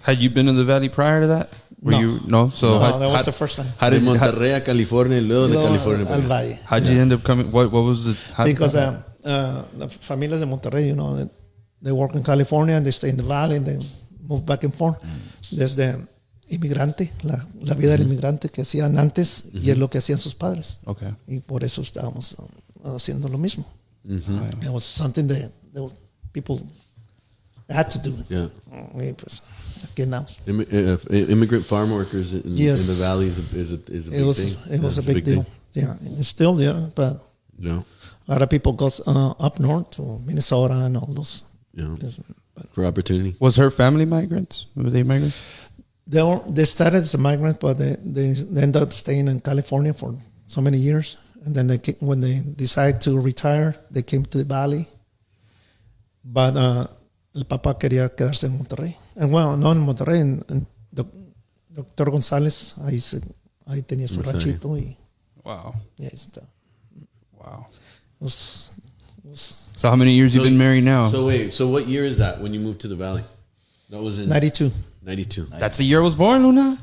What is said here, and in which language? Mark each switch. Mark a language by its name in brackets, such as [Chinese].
[English] Had you been in the Valley prior to that? No. So that was the first time. How did [Spanish] Monterrey a California, luego de California? Al Valle. [English] How'd you end up coming? What was it? Because the [Spanish] familias de Monterrey, [English] they work in California and they stay in the Valley and they move back and forth. There's the [Spanish] inmigrante, la vida del inmigrante que hacían antes y es lo que hacían sus padres. [English] Okay. [Spanish] Y por eso estábamos haciendo lo mismo. [English] Mm-hmm. It was something that people had to do. Yeah. [Spanish] Y pues aquí andamos. [English] Immigrant farm workers in the Valley is a big thing. It was a big deal. Yeah, it's still there, but a lot of people go up north to Minnesota and all those. Yeah. For opportunity. Was her family migrants? Were they migrants? They started as a migrant, but they ended up staying in California for so many years. And then when they decided to retire, they came to the Valley. But [Spanish] el papá quería quedarse en Monterrey. [English] And well, [Spanish] no en Monterrey, en Dr. González, ahí tenía su ranchito. [English] Wow. Yeah, wow. So how many years you been married now? So what year is that when you moved to the Valley? That was in 92. 92. That's the year I was born, Luna?